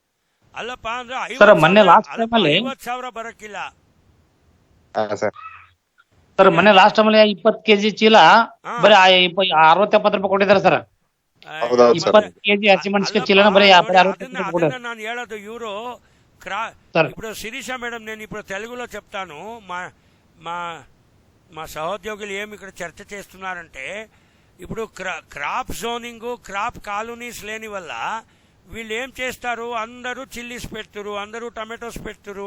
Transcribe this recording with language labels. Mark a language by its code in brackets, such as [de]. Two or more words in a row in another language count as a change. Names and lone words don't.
[kn] ಅಲ್ಲಪ್ಪ, ಅಂದ್ರೆ ಸರ್ ಮೊನ್ನೆ [en] last time [kn] ಅಲ್ಲಿ 50,000 ಬರಕ್ಕಿಲ್ಲ ಸರ್. ಮೊನ್ನೆ [en] last time [kn] ಅಲ್ಲಿ 20 ಕೆಜಿ ಚೀಲ ಬರೀ 60-70 ರೂಪಾಯಿ ಕೊಟ್ಟಿದ್ದಾರೆ ಸರ್. 20 ಕೆಜಿ ಹಸಿಮೆಣಸಿನ ಚೀಲನ ಬರೀ 60 ರೂಪಾಯಿ. ನಾನು ಹೇಳೋದು ಇವರು [te] ఇప్పుడు శిరీష మేడం, నేను ఇప్పుడు తెలుగులో చెప్తాను. మా సహోద్యోగులు ఏమి ఇక్కడ చర్చ చేస్తున్నారంటే, ఇప్పుడు [en] crop zoning, crop colonies [te] లేని వల్ల వీళ్ళు ఏం చేస్తారు, అందరూ చిల్లీస్ పెడుతురు, అందరూ టమాటోస్ పెడుతురు.